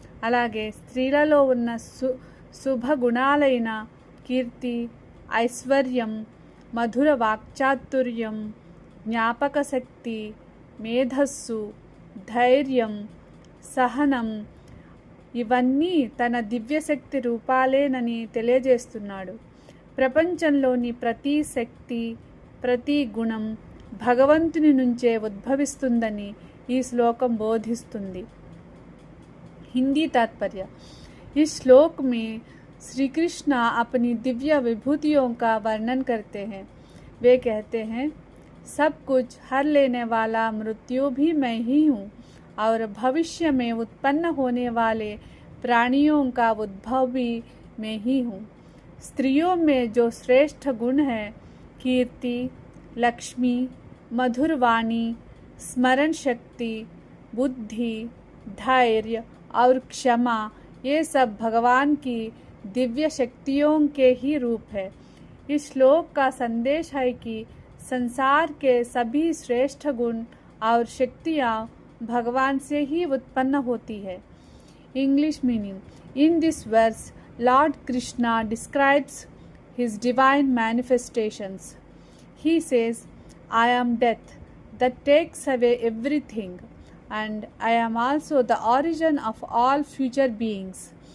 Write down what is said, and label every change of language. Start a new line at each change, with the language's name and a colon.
Telugu: అలాగే స్త్రీలలో ఉన్న శుభ గుణాలైన కీర్తి, ఐశ్వర్యం, మధుర వాక్చాతుర్యం, జ్ఞాపక శక్తి, మేధస్సు, ధైర్యం, సహనం ఇవన్నీ తన దివ్యశక్తి రూపాలేనని తెలియజేస్తున్నాడు. ప్రపంచంలోని ప్రతి శక్తి, ప్రతి గుణం భగవంతుని నుంచే ఉద్భవిస్తుందని ఈ శ్లోకం బోధిస్తుంది.
Hindi: हिंदी तात्पर्य. इस श्लोक में श्री कृष्ण अपनी दिव्य विभूतियों का वर्णन करते हैं. वे कहते हैं, सब कुछ हर लेने वाला मृत्यु भी मैं ही हूँ और भविष्य में उत्पन्न होने वाले प्राणियों का उद्भव भी मैं ही हूँ. स्त्रियों में जो श्रेष्ठ गुण है, कीर्ति, लक्ष्मी, मधुर वाणी, स्मरण शक्ति, बुद्धि, धैर्य और क्षमा, ये सब भगवान की दिव्य शक्तियों के ही रूप है. इस श्लोक का संदेश है कि संसार के सभी श्रेष्ठ गुण और शक्तियाँ भगवान से ही उत्पन्न होती है.
English: English meaning. In this verse, Lord Krishna describes his divine manifestations. He says, I am death that takes away everything, and I am also the origin of all future beings.